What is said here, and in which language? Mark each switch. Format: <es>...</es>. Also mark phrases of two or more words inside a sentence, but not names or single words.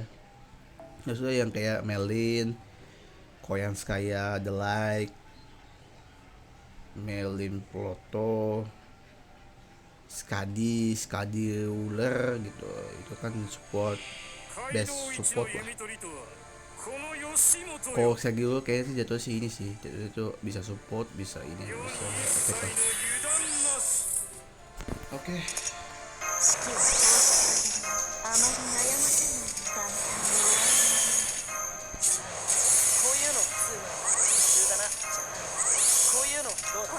<id>Maksudnya yang kayak Melin, Koyanskaya, The Light, Melin Ploto, Skadi Uler gitu. Itu kan support,</id> <en>best support</en> <id>lah. Kalau Sagiro kayaknya sih jatuh sih ini sih. Itu bisa support, bisa ini, bisa attack lah. Oke.</id> <ja>四季を通してあまり悩ませない簡単に終わるこういうの普通だな。じゃあこういうのどうだ。</ja>